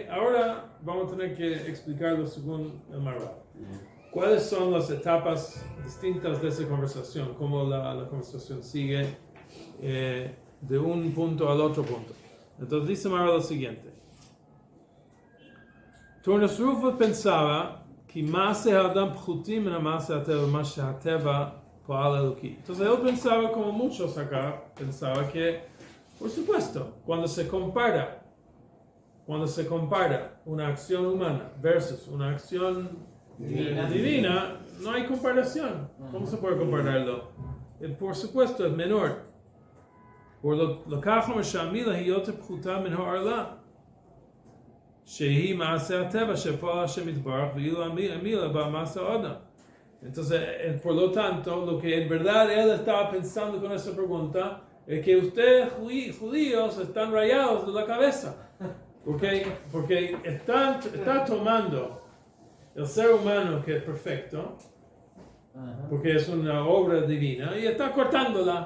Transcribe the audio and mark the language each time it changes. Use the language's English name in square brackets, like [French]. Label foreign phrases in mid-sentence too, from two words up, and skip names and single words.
[Spanish] Ahora vamos a tener que explicarlo según el Maharal. ¿Cuáles son las etapas distintas de esa conversación? ¿Cómo la conversación sigue de un punto al otro punto? Entonces dice Maharal lo siguiente. [Hebrew] Turnus Rufus [Spanish] pensaba que [Hebrew] מעשה אדם פחותים מן מעשה הטבע מעשה הטבע פועל אלוקי. [Spanish] Entonces él pensaba, como muchos acá, pensaba que, por supuesto, cuando se compara una acción humana versus una acción divina, no hay comparación. ¿Cómo se puede compararlo? Por supuesto, es menor. Por lo que [Hebrew] שהמילה היא יותר פחותה מן הערלה, שהיא מעשה הטבע שפועל השם יתברך, ואילו המילה במעשה האדם. [Spanish] Entonces, por lo tanto, lo que en verdad él estaba pensando con esa pregunta es que ustedes, judíos, están rayados de la cabeza. Porque está tomando el ser humano que es perfecto, porque es una obra divina, y está cortándola.